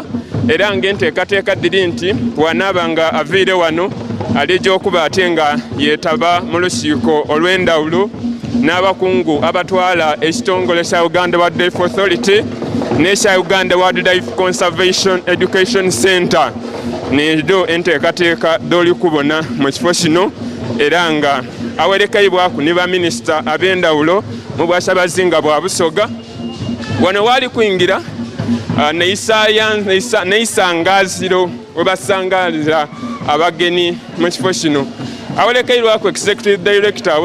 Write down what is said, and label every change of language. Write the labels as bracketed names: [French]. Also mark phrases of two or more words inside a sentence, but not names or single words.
[Soga] era ng'enteekateeka diri nti wanaabanga aviire wano alijja okuba atenga yeetaba mu lukiiko olw'endawulo n'abakungu abatwala ekitongole kya Uganda Wildlife Authority n'ekya Uganda Wildlife Conservation Education Center nedo enteekateeka doli kubona mu kifo kino era nga awerekeibwaku ne baminisita ab'endawulo mu bwa Kyabazinga bwa Busoga wano waali kuyingira neisangaziro we basangaliza abagenyi mu kifo kino awerekeirwaku [English] Executive Director